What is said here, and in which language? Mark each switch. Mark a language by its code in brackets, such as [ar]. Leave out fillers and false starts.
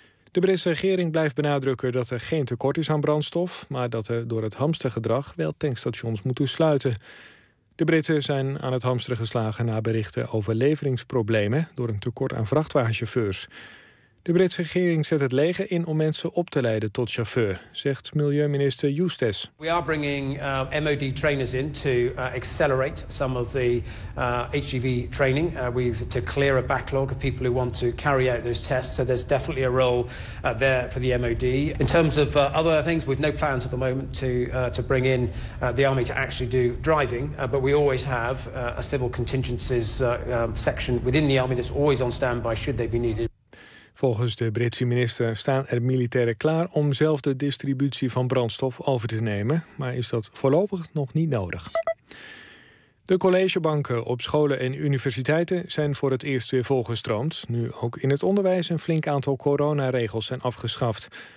[nl] De Britse regering blijft benadrukken dat er geen tekort is aan brandstof, maar dat er door het hamstergedrag wel tankstations moeten sluiten. De Britten zijn aan het hamsteren geslagen na berichten over leveringsproblemen door een tekort aan vrachtwagenchauffeurs. De Britse regering zet het leger in om mensen op te leiden tot chauffeur, zegt milieuminister Justes. [en] We are bringing MOD trainers in to accelerate some of the HGV training. We've to clear a backlog of people who want to carry out those tests. So there's definitely a role there for the MOD. In terms of other things, we've no plans at the moment to bring in the army to actually do driving. But we always have a civil contingencies section within the army that's always on standby should they be needed. [nl] Volgens de Britse minister staan er militairen klaar om zelf de distributie van brandstof over te nemen, maar is dat voorlopig nog niet nodig. De collegebanken op scholen en universiteiten zijn voor het eerst weer volgestroomd. Nu ook in het onderwijs een flink aantal coronaregels zijn afgeschaft.